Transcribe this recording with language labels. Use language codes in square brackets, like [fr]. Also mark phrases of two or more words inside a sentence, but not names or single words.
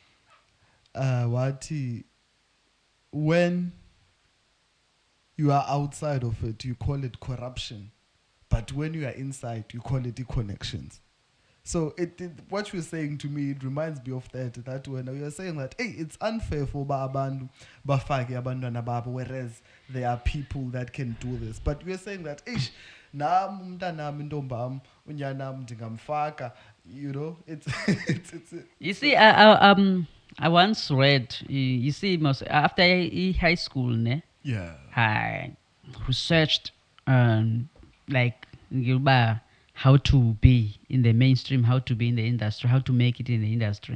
[en] When you are outside of it, you call it corruption, but when you are inside, you call it connections. So what you're saying to me, it reminds me of that when you're saying that, hey, it's unfair for [xh] abantu bafake abantwana babo, [en] whereas there are people that can do this. But we're saying that, ish, [xh] nam umntanam intombam unyanam ndingamfaka, [en] you know, it's You see, I once read, you see, after high school, ne, yeah. I researched, like, how to be in the mainstream, how to be in the industry, how to make it in the industry.